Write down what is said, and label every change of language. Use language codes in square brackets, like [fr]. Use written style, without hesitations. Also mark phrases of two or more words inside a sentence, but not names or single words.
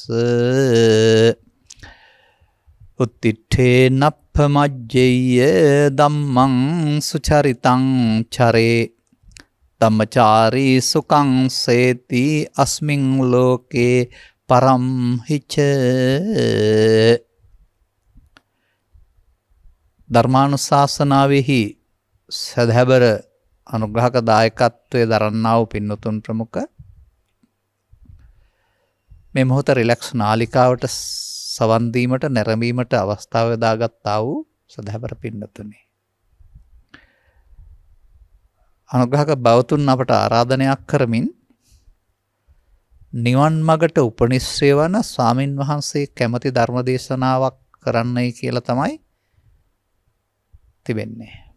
[pi] උත්තිඨේ නප්පමජ්ජේය ධම්මං සුචරිතං චරේ ධම්මචාරී සුඛං සේති අස්මින් ලෝකේ පරම් හිච [si] ධර්මානුශාසනාවෙහි සදහැබර අනුග්‍රහක දායකත්වයේ දරන්නා වූ පින්නතුන් ප්‍රමුඛ මේ මොහොත රිලැක්ස් නාලිකාවට සවන් දීමට නැරඹීමට අවස්ථාව දාගත්තා වූ සදහැබර පින්නතුනි අනුග්‍රහක බවතුන් අපට ආරාධනයක් කරමින් නිවන් මගට උපනිශ්‍රේ වන ස්වාමින් වහන්සේ කැමති ධර්ම දේශනාවක් කරන්නයි කියලා තමයි තිබෙන්නේ.